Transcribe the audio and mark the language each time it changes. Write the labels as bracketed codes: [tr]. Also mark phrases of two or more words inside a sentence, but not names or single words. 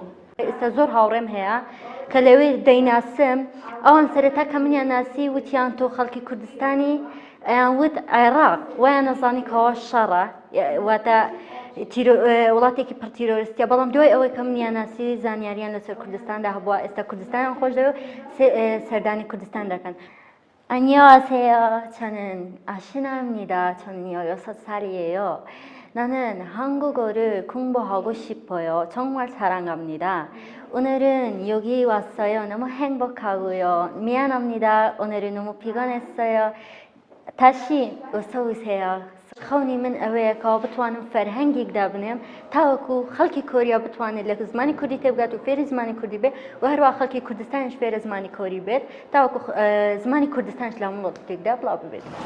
[ckb] ئێستا زۆر هاوڕێم هەیە کە لەوێ دەیناسم ئەوان سەرەتا کە منیان ناسی وتیان تۆ خەڵکی کوردستانی ئەیان وت عێراق وایان نەزانی کەەوە شەڕە واتە وڵاتێکی پڕ تیرۆریستیە بەڵام دوای ئەوەی کە منیان ناسی زانیاریان لەسەر کوردستاندا هەبووە ئێستا کوردستانیان خۆش دەوێت سەردانی کوردستان دەکەن. [ko] 안녕하세요. 저는 아시나입니다. 저는 6살이에요. 나는 한국어를 공부하고 싶어요. 정말 사랑합니다. 오늘은 여기 왔어요. 너무 행복하고요. 미안합니다. 오늘은 너무 피곤했어요. 다시 어서 오세요. [ckb] خەونی من ئەوەیە کەەوە بتوانم فەرهەنگێک دابنێم تاوەکو خەڵکی کۆریا بتوانێت لە زمانی کوردی تێبگات و فێری زمانی کوردی بێت و هەروە خەڵکی کوردستانیش فێرە زمانی کۆری بێت تاوەکو زمانی کوردستانش لە وڵاتێکدا بڵاو ببێت.